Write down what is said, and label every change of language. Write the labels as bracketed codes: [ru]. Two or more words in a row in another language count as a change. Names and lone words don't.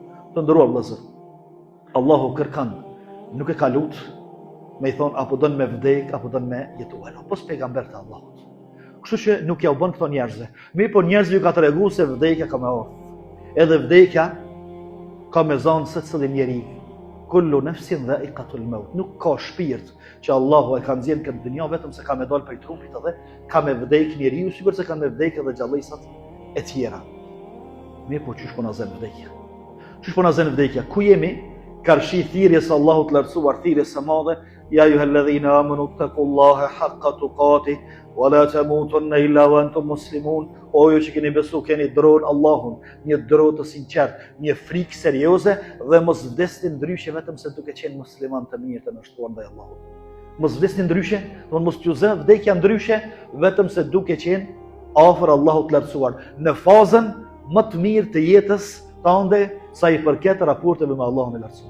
[sq] Të nderuar vëllezër, Allahu kërkon, nuk e ka lut me i thon apo don me vdek apo don me jetuar. Po pejgamber të Allahut. Kështu që nuk ja u bën këto njerëzve. Mirë, po njerëzve ju ka treguar se vdekja ka me ardhur. Edhe vdekja ka me zonë secili njeri. [ar] كل نفس ذائقة الموت. [sq] Nuk ka shpirt që Allahu e ka nxjerrë këtë dunjë vetëm se ka me dalë prej trupit edhe ka me vdek njeriu, sikur se kanë me vdek edhe gjallësat e tjera. Mirë, po çish po na zën vdekja? Çish po na zën vdekja? Ku jemi? Karshi thirrjes Allahut lartësuar, thirrjes së madhe, [ar] يا أيها الذين آمنوا اتقوا الله حق تقاته ولا تموتن إلا وأنتم مسلمون. [sq] O ju që keni besu, keni dron Allahun, një dron të sinqert, një frikë serioze dhe mos vdesni ndryshe vetëm se duke qenë musliman të mirë të nështruar ndaj Allahut. Mos vdesni ndryshe, do mos t'ju zë vdekja ndryshe vetëm se duke qenë afër Allahut lartësuar, në fazën më të mirë të jetës tënde sa i përket raporteve me Allahun e lartësuar.